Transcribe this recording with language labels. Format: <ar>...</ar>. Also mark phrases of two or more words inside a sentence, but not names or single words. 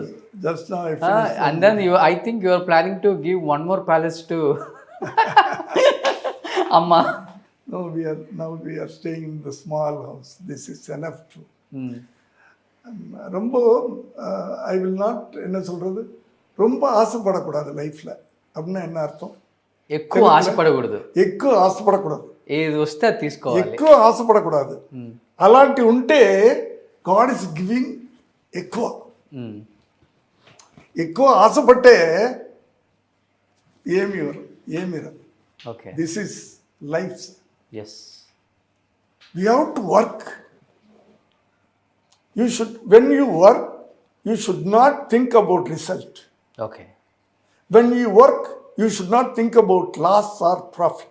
<en>Just now I finished. And then I think you are planning to give one more palace to Amma. No, we are staying in the small house. This is enough to. ரொம்ப I will not,</en> <ta>என்ன சொல்கிறது, ரொம்ப ஆசைப்படக்கூடாது லைஃப்பில். அப்படின்னா என்ன అర్థం?</ta> <te>ఎక్కువ ఆశపడకూడదు. ఎక్కువ ఆశపడకూడదు. ఏది వస్తే అది తీసుకోవాలి. ఎక్కువ ఆశపడకూడదు. అలాంటి ఉంటే</te> <en>God is giving</en> <te>ఎక్కువ. ఎక్కువ ఆశపట్టే ఏమి రాదు. ఓకే.</te> <en>This is life. ఎస్. We have to work. When you work, you should not think about result. ఓకే. When you work, you should not think about loss or profit.</en>